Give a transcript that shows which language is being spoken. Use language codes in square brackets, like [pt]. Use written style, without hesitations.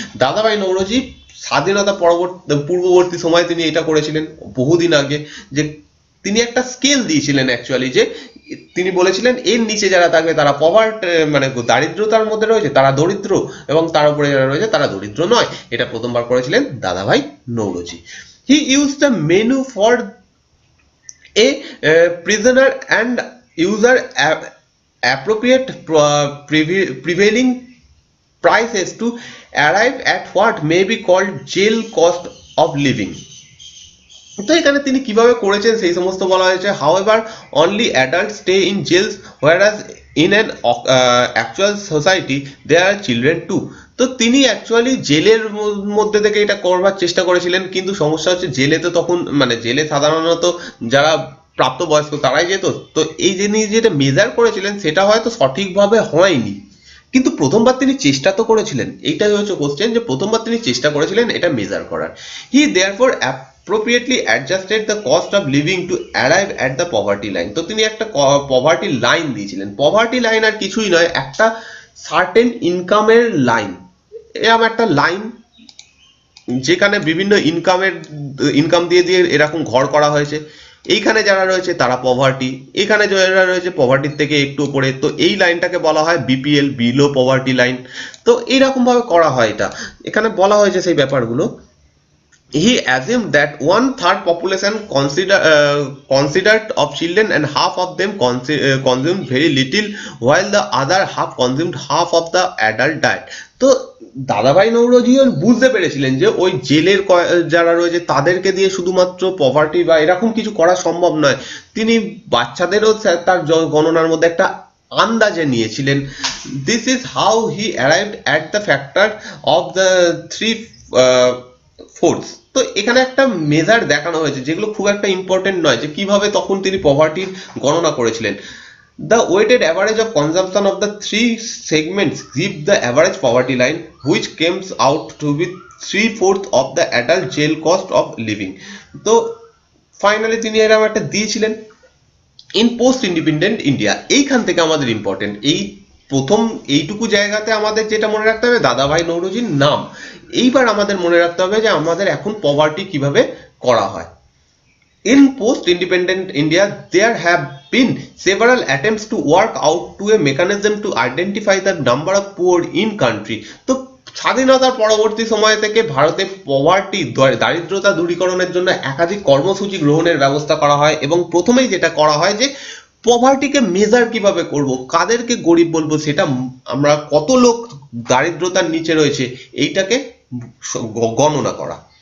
[bn] দাদাভাই নওরোজি স্বাধীনতা পূর্ববর্তী সময় তিনি এটা করেছিলেন বহুদিন আগে, যে তিনি একটা স্কেল দিয়েছিলেন অ্যাকচুয়ালি, যে তিনি বলেছিলেন এর নিচে যারা থাকবে তারা মানে দারিদ্রতার মধ্যে রয়েছে, তারা দরিদ্র, এবং তার উপরে যারা রয়েছে তারা দরিদ্র নয়। এটা প্রথমবার করেছিলেন দাদাভাই Naoroji. [en] He use the menu for a prisoner and user appropriate prevailing prices to arrive at what may be called jail cost of living. [bn] তো এখানে তিনি কিভাবে করেছেন সেই সমস্ত বলা হয়েছে। [en] However only adult stay in jails whereas in an actual society they are children too. [bn] তো তিনি অ্যাকচুয়ালি জেলের মধ্যে থেকে এটা করবার চেষ্টা করেছিলেন, কিন্তু সমস্যা হচ্ছে জেলে তো তখন মানে জেলে সাধারণত যারা প্রাপ্তবয়স্ক তারাই যেত। তো এই যিনি যেটা মেজার করেছিলেন সেটা হয়তো সঠিকভাবে হয়নি, কিন্তু প্রথমবার তিনি চেষ্টা তো করেছিলেন। এইটাই হচ্ছে কোশ্চেন, যে প্রথমবার তিনি চেষ্টা করেছিলেন এটা মেজার করার। [en] He therefore appropriately adjusted the cost of living to arrive at the poverty line। [bn] তো তিনি একটা পভার্টি লাইন দিয়েছিলেন। পভার্টি লাইন আর কিছুই নয়, একটা সার্টেন ইনকামের লাইন, এরকম একটা লাইন যেখানে বিভিন্ন ইনকাম দিয়ে দিয়ে এরকম ঘর করা হয়েছে। এইখানে যারা রয়েছে তারা পভার্টি, এখানে যারা রয়েছে পভার্টির থেকে একটু উপরে, তো এই লাইনটাকে বলা হয় বিপিএল, বিলো পভার্টি লাইন। তো এইরকম ভাবে করা হয় এটা, এখানে বলা হয়েছে সেই ব্যাপারগুলো। [en] He assumed that one third population considered of children and half of them consumed very little, while the other half consumed half of the adult diet। [bn] তো দাদাভাই নৌরোজিও বুঝতে পেরেছিলেন যে ওই জেলের যারা রয়েছে তাদেরকে দিয়ে শুধুমাত্র পভার্টি বা এরকম কিছু করা সম্ভব নয়। তিনি বাচ্চাদেরও তার গণনার মধ্যে একটা আন্দাজে নিয়েছিলেন। [en] This is how he arrived at the factor of the three fourths. [bn] তো এখানে একটা মেজার দেখানো হয়েছে যেগুলো খুব একটা ইম্পর্টেন্ট নয়, যে কিভাবে তখন তিনি পভার্টির গণনা করেছিলেন। [en] The weighted average of consumption of the three segments give the average poverty line, which comes out to be 3/4 of the adult jail cost of living। [bn] তো ফাইনালি তিনি এরকম একটা দিয়েছিলেন। [en] in post independent India, [bn] এইখান থেকে আমাদের important এই প্রথম এইটুকু জায়গাতে আমাদের যেটা মনে রাখতে হবে দাদাভাই নৌরোজির নাম। এইবার আমাদের মনে রাখতে হবে যে আমাদের এখন পভার্টি কিভাবে করা হয়। [en] In post-independent India, there have been several attempts to work out to a mechanism to identify the number of poor in country। [bn] তো স্বাধীনতার পরবর্তী সময় থেকে ভারতে পভার্টি দারিদ্রতা দূরীকরণের জন্য একাধিক কর্মসূচি গ্রহণের ব্যবস্থা করা হয়, এবং প্রথমেই যেটা করা হয় যে পভার্টিকে মেজার কিভাবে করব, কাদেরকে গরিব বলবো, সেটা আমরা কত লোক দারিদ্রতার নিচে রয়েছে এইটাকে গণনা করা।